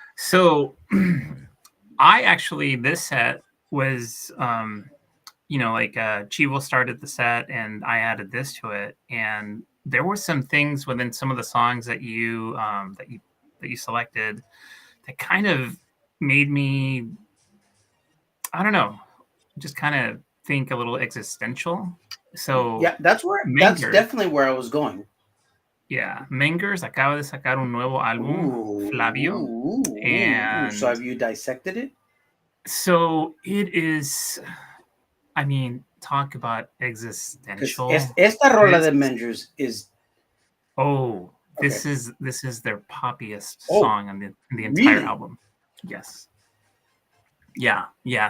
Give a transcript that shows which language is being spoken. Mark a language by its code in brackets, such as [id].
[en] So, I actually this set was like Chivo started the set and I added this to it, and there were some things within some of the songs that you selected that kind of made me, I don't know, just kind of think a little existential. So yeah, that's definitely where I was going. [es] Yeah, Mengers acaba de sacar un nuevo álbum, Flavio. [en] And so have you dissected it? So it is, I mean, talk about existential. [es] Esta rola de Mengers [en] is. Oh, okay. This is their poppiest song on the entire album. Yes. Yeah.